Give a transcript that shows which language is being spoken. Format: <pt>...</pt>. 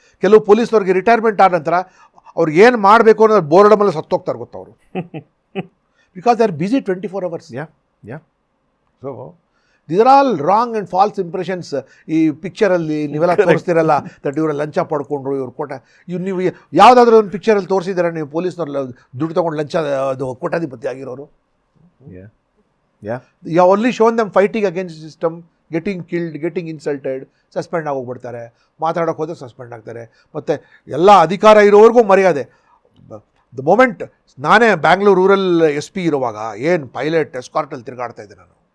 <kn>ಕೆಲವು ಪೊಲೀಸ್ನವ್ರಿಗೆ ರಿಟೈರ್ಮೆಂಟ್ ಆದ ನಂತರ ಅವ್ರಿಗೆ ಏನು ಮಾಡಬೇಕು ಅನ್ನೋದು ಬೋರ್ಡ್ ಮೇಲೆ ಸತ್ತೋಗ್ತಾರೆ ಗೊತ್ತವರು,</kn> <en>Because they are busy 24 hours. So these are all wrong and false impressions.</en> <kn>ಈ ಪಿಕ್ಚರಲ್ಲಿ ನೀವೆಲ್ಲ ತೋರಿಸ್ತಿರಲ್ಲ ದಟ್ ಇವರು ಲಂಚ ಪಡ್ಕೊಂಡ್ರು, ಇವ್ರು ನೀವು ಯಾವುದಾದ್ರೂ ಒಂದು ಪಿಕ್ಚರಲ್ಲಿ ತೋರಿಸಿದಾರೆ ನೀವು ಪೊಲೀಸ್ನವ್ರು ದುಡ್ಡು ತೊಗೊಂಡು ಲಂಚ ಅದು ಕೋಟಾಧಿಪತಿ ಆಗಿರೋರು?</kn> <en>You have only shown them fighting against the system, getting killed, getting insulted,</en> <kn>suspend ಆಗೋಗ್ಬಿಡ್ತಾರೆ. ಮಾತಾಡೋಕೆ ಹೋದ್ರೆ ಸಸ್ಪೆಂಡ್ ಆಗ್ತಾರೆ. ಮತ್ತು ಎಲ್ಲ ಅಧಿಕಾರ ಇರೋವರೆಗೂ ಮರ್ಯಾದೆ.</kn> <en>the moment</en> <kn>ನಾನೇ ಬ್ಯಾಂಗ್ಳೂರು ರೂರಲ್ SP ಇರುವಾಗ ಏನು ಪೈಲಟ್ ಎಸ್ಕಾರ್ಟಲ್ಲಿ ತಿರುಗಾಡ್ತಾ ಇದ್ದೆ ನಾನು.</kn>